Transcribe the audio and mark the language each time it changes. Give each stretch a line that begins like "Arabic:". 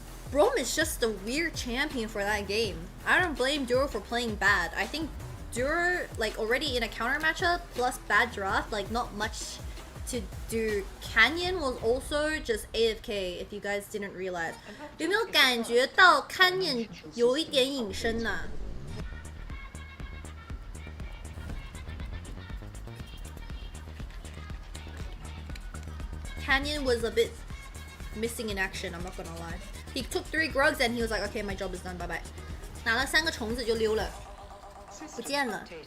English: Brom is just a weird champion for that game. I don't blame Duro for playing bad. I think Duro, like already in a counter matchup plus bad draft, like not much to do. Canyon was also just AFK, if you guys didn't realize.
Chinese: 有没有感觉到 Canyon 有一点隐身呢？
English: Canyon was a bit missing in action, I'm not gonna lie. He took 3 Grugs and he was like, okay, my job is done, bye bye.
Chinese: 拿了3个虫子就溜了，不见了。